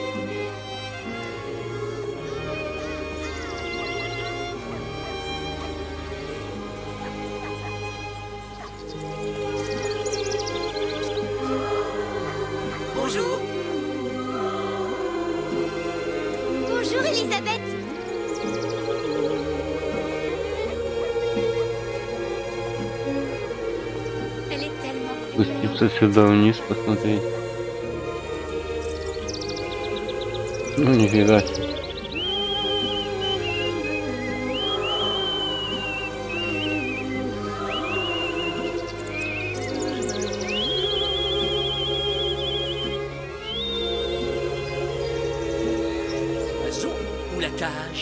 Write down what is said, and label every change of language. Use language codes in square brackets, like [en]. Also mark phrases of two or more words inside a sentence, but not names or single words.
[fr] Bonjour. Bonjour, Elisabeth. Elle est tellement plus belle. [ru] Спуститься сюда вниз посмотреть. Ну нифига себе. [fr] Oiseau ou la cage?